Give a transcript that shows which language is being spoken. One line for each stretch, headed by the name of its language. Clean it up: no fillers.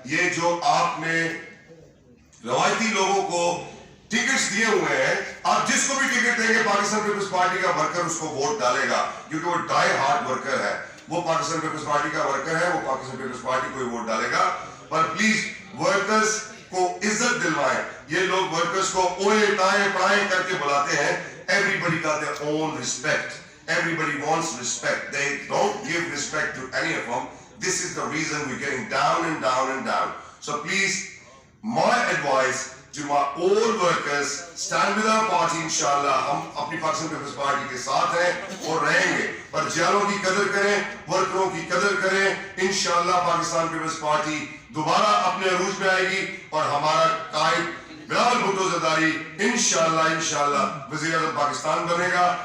Hindi: ये जो आपने रवायती लोगों को टिकट्स दिए हुए हैं, आप जिसको भी टिकट देंगे पाकिस्तान पीपल्स पार्टी का वर्कर उसको वोट डालेगा, क्योंकि वो डाई हार्ड वर्कर है। वो पाकिस्तान पीपल्स पार्टी का वर्कर है, वो पाकिस्तान पीपल्स पार्टी को ही वोट डालेगा। पर प्लीज वर्कर्स को इज्जत दिलवाएं। ये लोग वर्कर्स को ओए ताए पढ़ाए करके बुलाते हैं।
English: Everybody got their own respect. Everybody wants respect. They don't give respect to any of them. This is the reason we're getting down and down and down. So please, my advice to my all workers, stand with our party inshallah.
Hindi: हम अपनी Pakistan peoples party के साथ हैं और रहेंगे। पर जियालों की कदर करें, वर्करों की कदर करें। इंशाल्लाह पाकिस्तान पीपल्स पार्टी दोबारा अपने अरूज में आएगी, और हमारा कायद बिलावल भुट्टो जरदारी इंशाल्लाह वज़ीर आज़म पाकिस्तान बनेगा।